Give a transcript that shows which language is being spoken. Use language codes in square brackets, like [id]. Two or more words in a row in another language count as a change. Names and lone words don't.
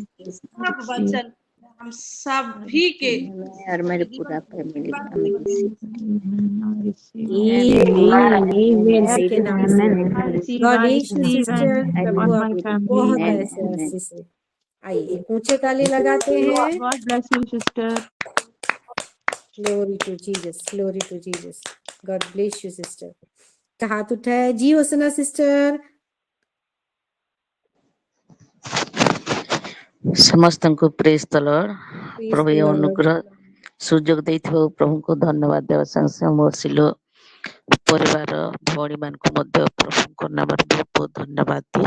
[hi] सब वचन हम सभी के और मेरे जीवन पूरा में फैमिली Amen के नाम से। [en] God bless you [hi] सिस्टर, प्रभु आपको बहुत ऐसे आशीष दे। आइए ऊंचे ताली लगाते हैं। [en] God bless you, sister. Glory to Jesus, glory to Jesus. God bless you sister. [hi] हाथ उठाया जी होसना सिस्टर। [or] ସମସ୍ତଙ୍କୁ [en] praise the Lord. Praise [or] ପ୍ରଭୁ [en] the [or] ଏ [en] Lord. [or] ଅନୁଗ୍ରହ ସୁଯୋଗ ଦେଇଥିବାରୁ ପ୍ରଭୁଙ୍କୁ ଧନ୍ୟବାଦ ଦେବା ସାଙ୍ଗେ ସାଙ୍ଗେ ମୋ ସିଲୋ ପରିବାର ଭଉଣୀମାନଙ୍କୁ ମଧ୍ୟ ପ୍ରଭୁଙ୍କ ନାମରେ ବହୁତ ବହୁତ ଧନ୍ୟବାଦ ଦିଏ।